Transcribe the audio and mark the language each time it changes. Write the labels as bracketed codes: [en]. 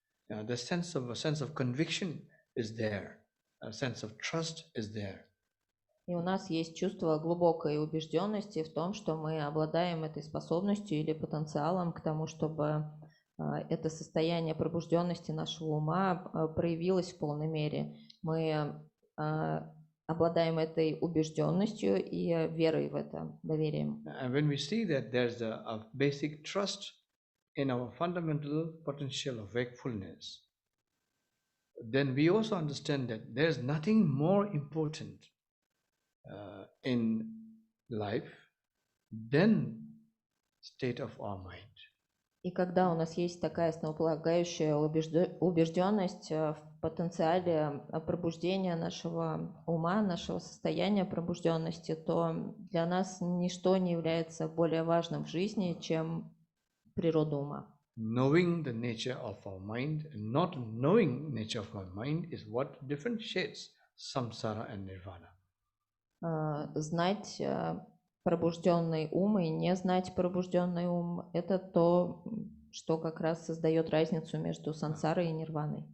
[en] The sense of conviction is there, a sense of trust is there. [ru] И у нас есть чувство глубокой убежденности в том, что мы обладаем этой способностью или потенциалом к тому, чтобы это состояние пробужденности нашего ума проявилось в полной мере. Мы обладаем этой убежденностью и верой в это, доверием. [en] And when we see that there's a basic trust in our fundamental potential of wakefulness, then we also understand that there's nothing more important in life, then state of our mind. [ru] И когда у нас есть такая основополагающая убежденность в потенциале пробуждения нашего ума, нашего состояния пробужденности, то для нас ничто не является более важным в жизни, чем природа ума. [en] Knowing the nature of our mind and not knowing nature of our mind is what differentiates samsara and nirvana. [ru] Знать пробужденный ум и не знать пробужденный ум — это то, что как раз создает разницу между сансарой и нирваной.